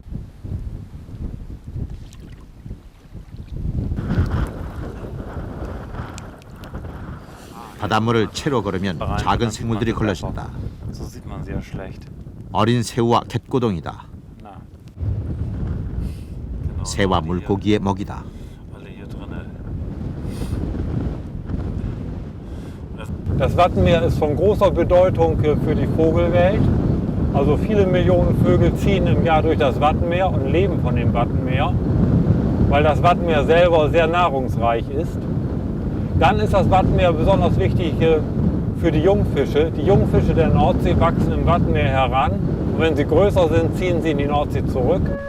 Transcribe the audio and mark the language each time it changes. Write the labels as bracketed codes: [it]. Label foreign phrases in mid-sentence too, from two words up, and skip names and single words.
[ko] 바닷물을 채로 걸으면 작은 생물들이 걸러진다. 어린 새우와 갯고동이다. 새와 물고기의 먹이다. [de] Das Wattenmeer ist von großer Bedeutung für die Vogelwelt. Also viele Millionen Vögel ziehen im Jahr durch das Wattenmeer und leben von dem Wattenmeer, weil das Wattenmeer selber sehr nahrungsreich ist. Dann ist das Wattenmeer besonders wichtig für die Jungfische. Die Jungfische der Nordsee wachsen im Wattenmeer heran und wenn sie größer sind, ziehen sie in die Nordsee zurück.